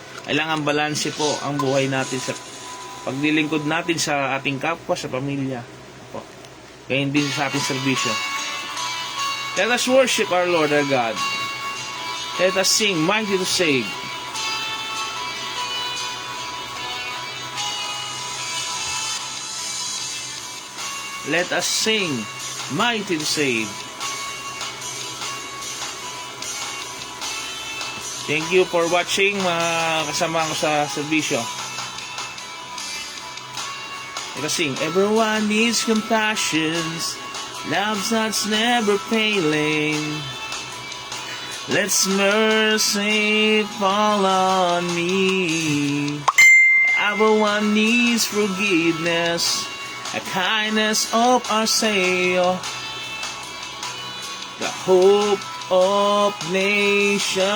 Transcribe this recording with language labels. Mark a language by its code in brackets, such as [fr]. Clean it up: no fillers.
[tl] Kailangan balanse po ang buhay natin sa paglilingkod natin sa ating kapwa, sa pamilya. Po. Kaya hindi sa ating serbisyo. [en] Let us worship our Lord our God. Let us sing Mighty to Save. Let us sing Mighty to Save. Thank you for watching, [tl] mga kasama ko sa serbisyo. [en] Let us sing. Everyone needs compassion, love's that's never failing. Let's mercy fall on me. Everyone needs forgiveness, a kindness of our Savior, the hope of nations.